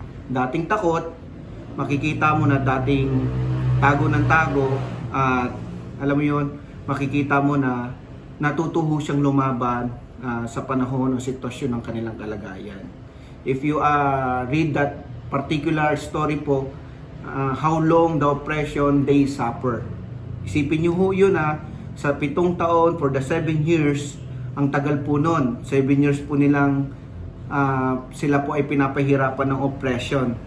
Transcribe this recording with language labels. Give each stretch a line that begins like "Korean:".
Filipino: Dating takot, makikita mo na dating tago ng tago, at alam mo yun, makikita mo na natutuho siyang lumaban sa panahon o sitwasyon ng kanilang kalagayan.
English: If you read that particular story po, how long the oppression they suffer.
Filipino: Isipin niyo ho yun sa 7 taon,
English: for the 7 years,
Filipino: ang tagal po nun. 7 years po nilang sila po ay pinapahirapan ng oppression.